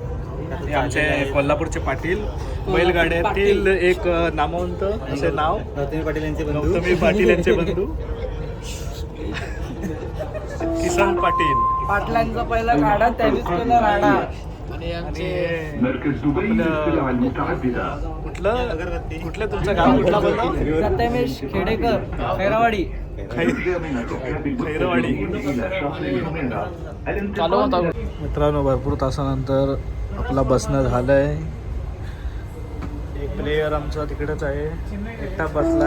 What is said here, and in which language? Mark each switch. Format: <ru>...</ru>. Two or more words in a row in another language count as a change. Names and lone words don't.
<mr>हे आमचे कोल्हापूरचे पाटील. बैलगाड्यातील एक नामवंत असे नाव. गौतमी पाटील यांचे बंधू. गौतमी पाटील यांचे बंधू किसन पाटील. पाटलांचा पहिला गाडा त्यानेच केला राडा. आणि आमचे आणि</mr> <ar>مركز دبي للسلع المتعددة.</ar> <mr>कुठलं तुमचं गाव कुठला बोलतो प्रथमेश खेडेकर खैरावाडी खैरवाडी. चालू होता मित्रांनो भरपूर तासानंतर आपला बसणं झालंय. एक प्लेयर आमचा तिकडेच आहे, एकटा बसलाय.</mr>